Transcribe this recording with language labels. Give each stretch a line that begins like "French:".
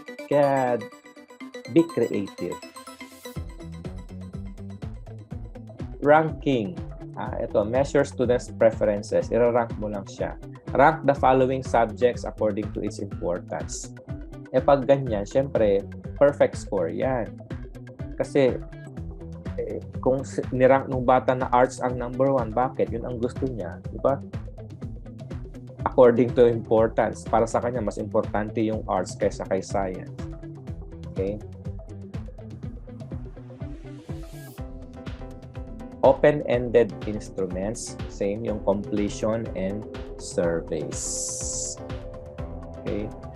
Filipino: Kaya,
English: be creative. Ranking.
Filipino: Ito,
English: measure students' preferences.
Filipino: Ira-rank mo lang siya.
English: Rank the following subjects according to its importance.
Filipino: Pag ganyan, syempre, perfect score yan. Kasi, kung nirank ng bata na arts ang number 1, bakit? Yun ang gusto niya, di ba?
English: According to importance.
Filipino: Para sa kanya, mas importante yung arts kaysa kay science. Okay?
English: Open-ended instruments, same yung completion and surveys. Okay?